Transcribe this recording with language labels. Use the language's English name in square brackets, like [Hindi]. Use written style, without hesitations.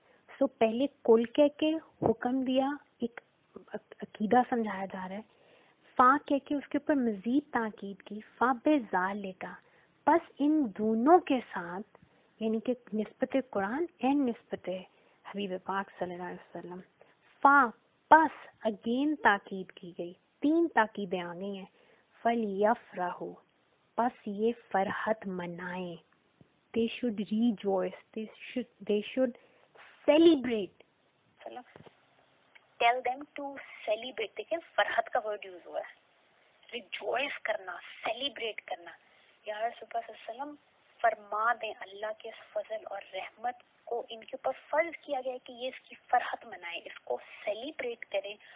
[Urdu] سو پہلے کل کہہ کے حکم دیا، ایک عقیدہ سمجھایا جا رہا ہے، فا کہہ کے اس کے اوپر مزید تاکید کی، [Arabic] فا بذالکا، [Urdu] پس ان دونوں کے ساتھ، یعنی کہ نسبت قرآن اینڈ نسبت حبیب پاک صلی اللہ علیہ وسلم. فا پس اگین تاکید کی گئی، 3 تاکیدیں آ گئی ہیں. [Arabic] فَلْيَفْرَحُوا، [Urdu] پس یہ فرحت منائیں. [English] They should rejoice, they should celebrate. Tell them to celebrate. [Urdu] دیکھیں فرحت کا ورڈ یوز ہوا ہے، ریجوائس کرنا، سیلیبریٹ کرنا. یا رسول اللہ صلی اللہ علیہ وسلم فرما دیں اللہ کے فضل اور رحمت کو ان کے اوپر فرض کیا گیا ہے کہ یہ اس کی فرحت منائیں، اس کو سیلیبریٹ کریں.